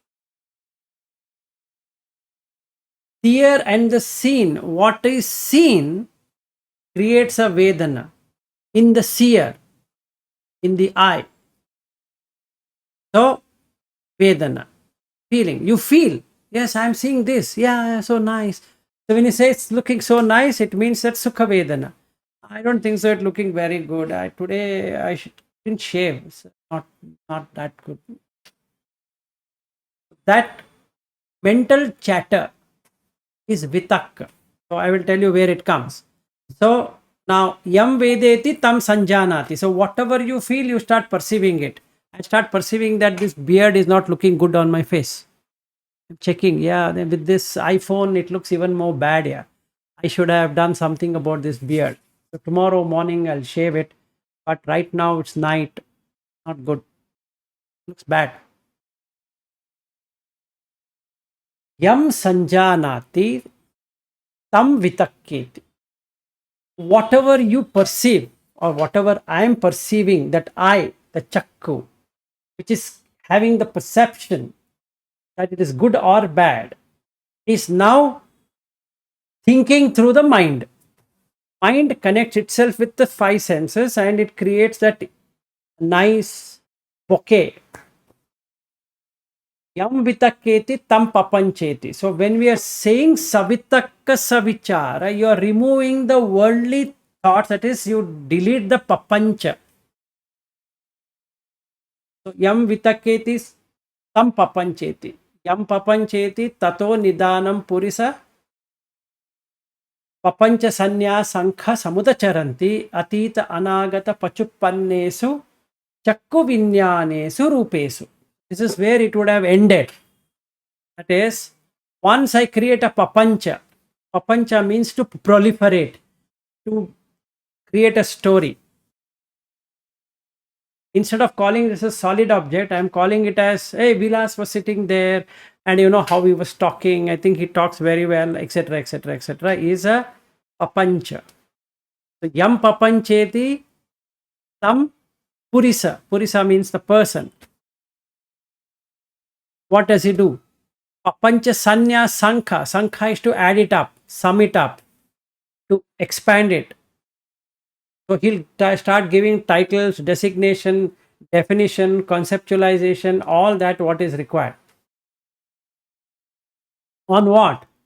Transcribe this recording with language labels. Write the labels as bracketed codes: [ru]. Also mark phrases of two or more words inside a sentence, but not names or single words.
[en] Seer and the seen, what is seen creates a vedana in the seer, in the eye. So, vedana, feeling. You feel, yes, I'm seeing this. Yeah, so nice. So, when you say it's looking so nice, it means that [pi] sukha vedana. [en] I don't think so. It's looking very good. Today I didn't shave. It's not that good. That mental chatter is vitakka. So I will tell you where it comes. So now [pi] yam vedeti tam sanjanati. [en] So whatever you feel, you start perceiving it. I start perceiving that this beard is not looking good on my face. I'm checking, yeah, then with this iPhone, it looks even more bad. Yeah, I should have done something about this beard. So tomorrow morning I'll shave it. But right now it's night. Not good. Looks bad. [pi] Yam sanjanati tam vitakketi. [en] Whatever you perceive or whatever I am perceiving, that I, the chakku, which is having the perception that it is good or bad, is now thinking through the mind. Mind connects itself with the 5 senses and it creates that nice bouquet. [pi] Yam vitakketi tam papancheti. [en] So when we are saying [pi] savitakka savichara, [en] you are removing the worldly thoughts, that is, you delete the papancha. [pi] So yam vitakketi tam papancheti. Yam papancheti tato nidanam purisa papancha sanya sankha samudacharanti atita anagata pachuppannesu chakku vinyanesu rupesu. [en] This is where it would have ended. That is, once I create a papancha means to proliferate, to create a story. Instead of calling this a solid object, I am calling it as, hey, Vilas was sitting there and you know how he was talking. I think he talks very well, etc., etc., etc. is a papancha. So, [pi] yam papancheti tam purisa. [en] Purisa means the person. What does he do? [pi] Papancha sanya sankha. [en] Sankha is to add it up, sum it up, to expand it. So he'll start giving titles, designation, definition, conceptualization, all that what is required. On what?